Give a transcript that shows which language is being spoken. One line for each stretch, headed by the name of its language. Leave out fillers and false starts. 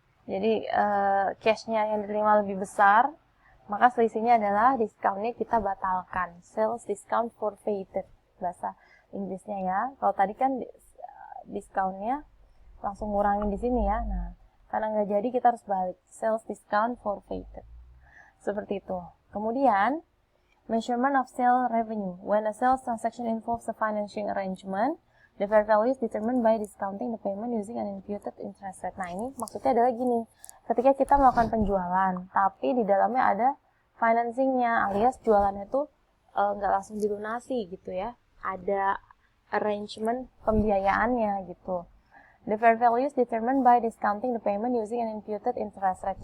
Indonesian: Jadi cashnya yang diterima lebih besar, maka selisihnya adalah diskonnya kita batalkan. Sales discount forfeited, bahasa Inggrisnya ya. Kalau tadi kan diskonnya langsung ngurangin di sini ya. Nah, karena nggak jadi kita harus balik. Sales discount forfeited. Seperti itu. Kemudian,
English: measurement of sale revenue. When a sales transaction involves a financing arrangement, the fair value is determined by discounting the payment using an imputed interest rate.
Indonesian: Nah, ini maksudnya adalah gini. Ketika kita melakukan penjualan, tapi di dalamnya ada financingnya, alias jualannya itu nggak langsung dilunasi gitu ya. Ada arrangement pembiayaannya gitu.
English: The fair value is determined by discounting the payment using an imputed interest rate.